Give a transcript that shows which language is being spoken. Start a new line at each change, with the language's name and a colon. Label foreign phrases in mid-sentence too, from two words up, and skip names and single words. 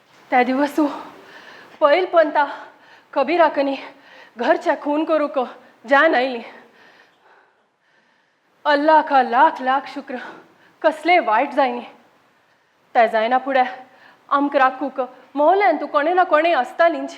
Konkani: त्या दिवस पैल पंता कबीराकनी घरच्या खून करूक जान आयली.
Urdu: اللہ کا لاکھ لاکھ شکر
Konkani: कसले वायट जायनी. ते जायना फुडें आमकां राखूक मोहल्यान तूं कोणे ना कोणें आसतालींच.